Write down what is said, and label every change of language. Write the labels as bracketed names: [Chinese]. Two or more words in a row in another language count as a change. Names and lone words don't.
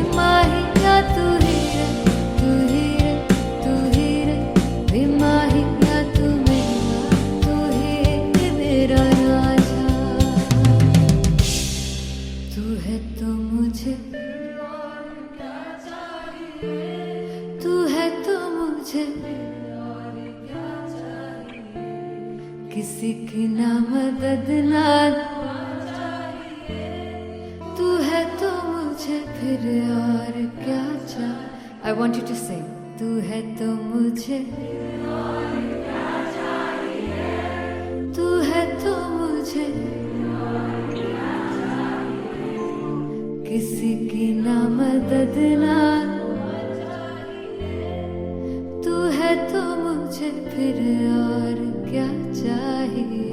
[Hindi] बेमाहिया तू ही रे, तू ही रे, तू ही रे, बेमाहिया तू ही मेरा राजा। तू है तो मुझे, तू है तो मुझे किसी की ना मदद ना, तू है तो मुझे फिर और क्या चाह। [English] I want you to sing. [Hindi] तू है तो मुझे, तू है तो मुझे किसी की ना मदद ना, तू है तो मुझे फिर और क्या चाहिए।